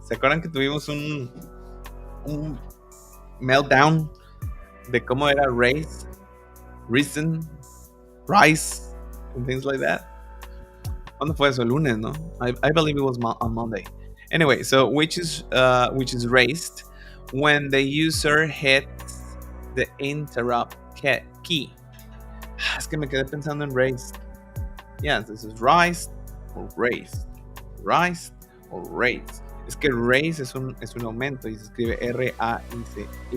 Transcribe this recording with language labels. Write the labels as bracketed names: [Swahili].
[Spanish] ¿Se acuerdan que tuvimos un meltdown de cómo era [English] raised, reason, rise, and things like that? [Spanish] ¿Cuándo fue eso? El lunes, ¿no? [English] I believe it was on Monday. Anyway, so which is raised when the user hits the interrupt key. [Spanish] Es que me quedé pensando en raised. [English] Yes, this is raised or raised. Raised or raised. [Spanish] Es que raise es un aumento y se escribe R-A-I-S-E.